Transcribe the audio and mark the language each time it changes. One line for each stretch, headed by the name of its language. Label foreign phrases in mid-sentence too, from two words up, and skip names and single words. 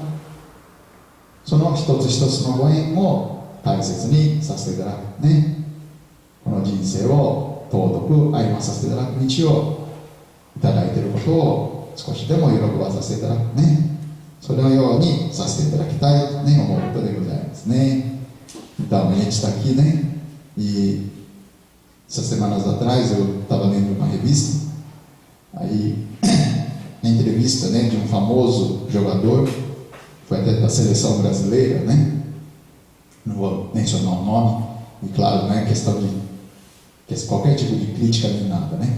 Japanese: その一つ一つのご縁を大切にさせていただくね。この人生を尊く歩まさせていただく道をいただいていることを少しでも喜ばさせていただくね、それのようにさせていただきたいとね、思うことでございますね.
Portuguese: Então, a gente está aqui, né? E essas semanas atrás eu estava lendo uma revista, aí a entrevista, né, de um famoso jogador, foi até da seleção brasileira, né? Não vou mencionar o nome, e claro, não é questão de qualquer tipo de crítica nem nada, né?